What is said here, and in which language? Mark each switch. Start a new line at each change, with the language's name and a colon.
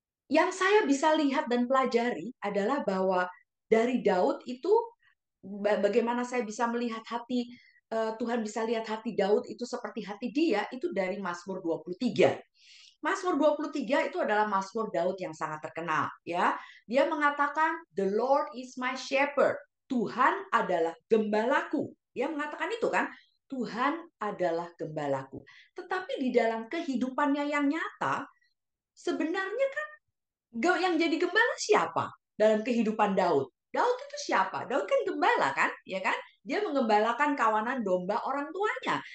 Indonesian: Yang saya bisa lihat dan pelajari adalah bahwa dari Daud itu, bagaimana saya bisa melihat hati Tuhan, bisa lihat hati Daud itu seperti hati dia, itu dari Mazmur 23. Mazmur 23 itu adalah Mazmur Daud yang sangat terkenal, ya. Dia mengatakan,
English: "The Lord is my shepherd."
Indonesian: Tuhan adalah gembalaku. Dia mengatakan itu kan, Tuhan adalah gembalaku. Tetapi di dalam kehidupannya yang nyata, sebenarnya kan yang jadi gembala siapa dalam kehidupan Daud? Daud itu siapa? Daud kan gembala kan, ya kan? Dia mengembalakan kawanan domba orang tuanya.